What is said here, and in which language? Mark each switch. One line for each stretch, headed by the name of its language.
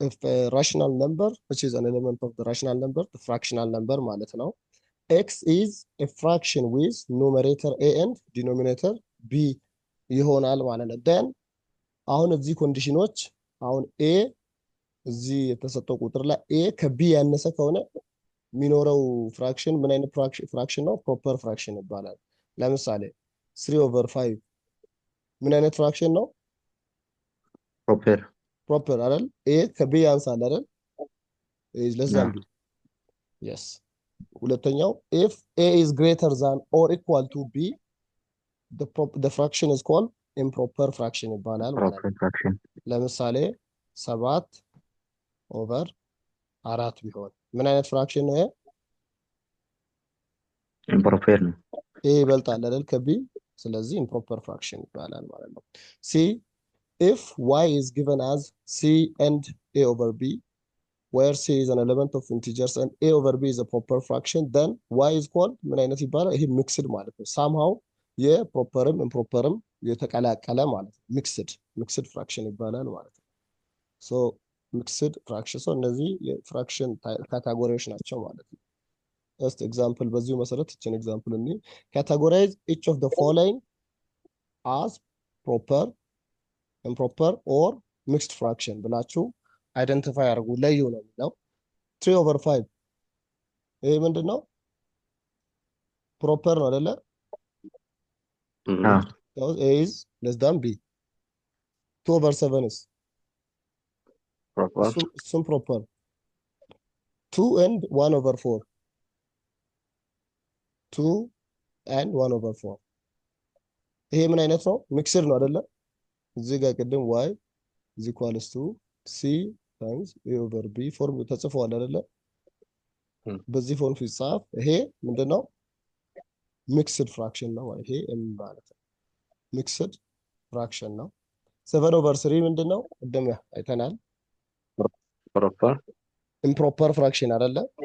English: a rational number which is an element of the rational number, the fractional number
Amharic: ማለት ነው።
English: x is a fraction with numerator a and denominator b
Amharic: ይሆናል ማለት ነው። then አሁን እዚህ ኮንዲሽኖች አሁን a እዚህ የተሰጠው ቁጥር ላይ a ከb ያነሰ ከሆነ የሚኖረው ፍራክሽን ምን አይነት ፍራክሽን ነው? ፕሮፐር ፍራክሽን ይባላል። ለምሳሌ 3 over 5 ምን አይነት ፍራክሽን ነው? ፕሮፐር አይደል? a ከb ያንሳል አይደል?
English: is less than b yes። ሁለተኛው if a is greater than or equal to b the fraction is called improper fraction
Amharic: ይባላል ማለት ነው። ለምሳሌ 7 ኦቨር 4 ቢሆን ምን አይነት ፍራክሽን ነው? ኢምፕሮፐር ነው። ኤ ይበልጣል አይደል ከቢ፣ ስለዚህ improper fraction ይባላል ማለት ነው።
English: ሲ if y is given as c and a over b where c is an element of integers and a over b is a proper fraction then y is called
Amharic: ምን አይነት ይባላል? ይሄ ሚክስድ ማለት ነው። somehow የፕሮፐርም ኢምፕሮፐርም የተቀላቀለ ማለት ነው። ሚክስድ ፍራክሽን ይባላል ማለት ነው። ሶ ሚክስድ ፍራክሽን እነዚህ የፍራክሽን ካታጎሪዎች ናቸው ማለት ነው። እስቲ ኤግዛምፕል በዚሁ መሰረት እችን ኤግዛምፕል እኒ
English: ካታጎራይዝ ኢች ኦፍ ዘ ፎሎዊንግ አስ ፕሮፐር ኢምፕሮፐር ኦር ሚክስድ ፍራክሽን
Amharic: ብላችሁ አይደንቲፋይ አድርጉ፣ ለዩ ነው የሚለው። 3 over 5 ይሄ ምንድን ነው? ፕሮፐር ነው አይደለ?
English: A is less than b. 2 over 7 is some proper. 2 and 1 over 4. 2 and 1 over 4.
Amharic: ይሄ ምን አይነት ነው? ሚክስድ ነው አይደለ? እዚህ ጋር ቅድም
English: y is equals to c times a over b
Amharic: ፎርም ተጽፏል አይደለ? በዚህ ፎርም ሲጻፍ ይሄ ምንድነው? ሚክስድ ፍራክሽን ነው። ይሄ m ማለት ነው ሚክስድ ፍራክሽን ነው። 7 over 3 ምንድነው? ቅድም አይተናል። improper fraction አይደለ?